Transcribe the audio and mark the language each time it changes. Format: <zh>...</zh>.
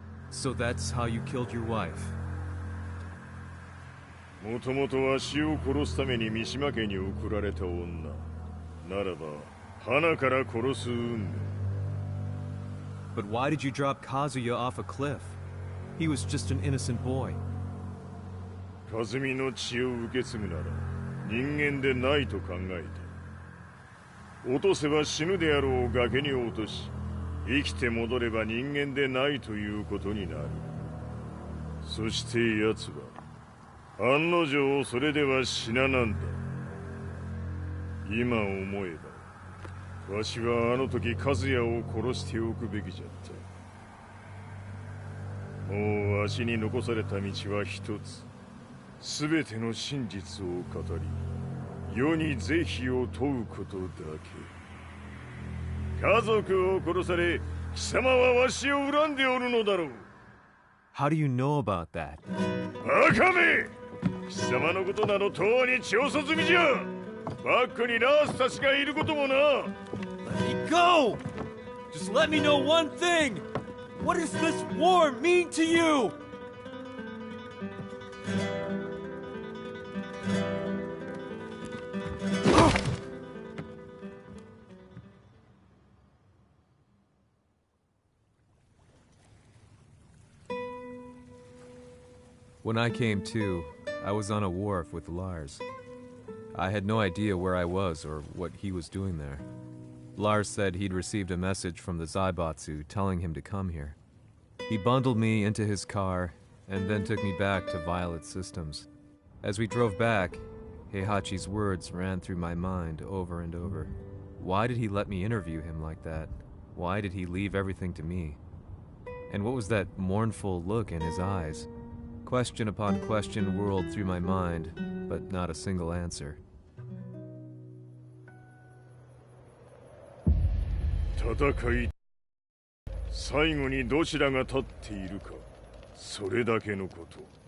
<en>So that's how you killed your wife?</en> <ja>もともとわしを殺すために三島家に送られた女ならば花から殺す運命。</ja> <en>But why did you drop Kazuya off a cliff? He was just an innocent boy.</en> <ja>和美の血を受け継ぐなら人間でないと考えた。落とせば死ぬであろう崖に落とし、生きて戻れば人間でないということになる。そして奴は案の定それでは死ななんだ。今思えばわしはあの時和也を殺しておくべきじゃった。もうわしに残された道は一つ。全ての真実を語り世に是非を問うことだけ。家族を殺され貴様はわしを恨んでおるのだろう。</ja> <en>How do you know about that?</en> <ja>バカめ！貴様のことなどとうに調査済みじゃ。バックにナースたちがいることもな。</ja> <en>Let me go! Just let me know one thing! What does this war mean to you? When I came to, I was on a wharf with Lars. I had no idea where I was or what he was doing there. Lars said he'd received a message from the Zaibatsu telling him to come here. He bundled me into his car and then took me back to Violet Systems. As we drove back, Heihachi's words ran through my mind over and over. Why did he let me interview him like that? Why did he leave everything to me? And what was that mournful look in his eyes? Question upon question whirled through my mind, but not a single answer.</en> <ja>戦い、最後にどちらが立っているか、それだけのこと。</ja>